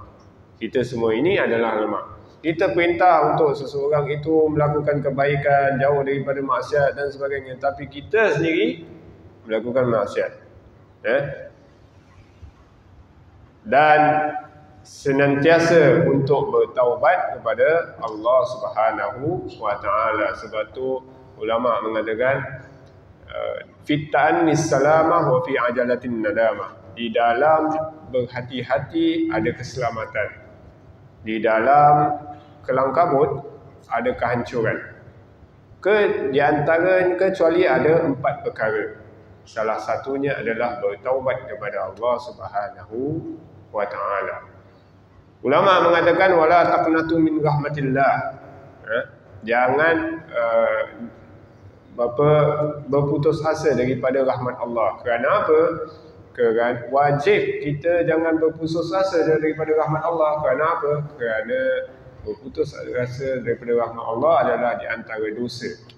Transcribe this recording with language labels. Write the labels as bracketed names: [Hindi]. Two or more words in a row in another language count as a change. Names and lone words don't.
[Malay] Kita semua ini adalah lemah. Kita perintah untuk seseorang itu melakukan kebaikan, jauh daripada maksiat dan sebagainya, tapi kita sendiri melakukan maksiat. Dan senantiasa untuk bertaubat kepada Allah [Arabic] سبحانه وتعالى. [Malay] Sebab tu ulama mengatakan [Arabic] في التأني السلامة وفي العجلة الندامة. [Malay] Di dalam berhati-hati ada keselamatan, di dalam kelang kabut ada kehancuran. Di antara kecuali ada 4 perkara. Salah satunya adalah bertaubat kepada Allah [Arabic] سبحانه وتعالى. [Malay] Ulama mengatakan [Arabic] ولا تقنطوا من رحمة الله. [Malay] Jangan berputus asa daripada rahmat Allah. Kerana apa? Kerana wajib kita jangan berputus asa daripada rahmat Allah. Kerana apa? Kerana berputus asa daripada rahmat Allah adalah di antara dosa.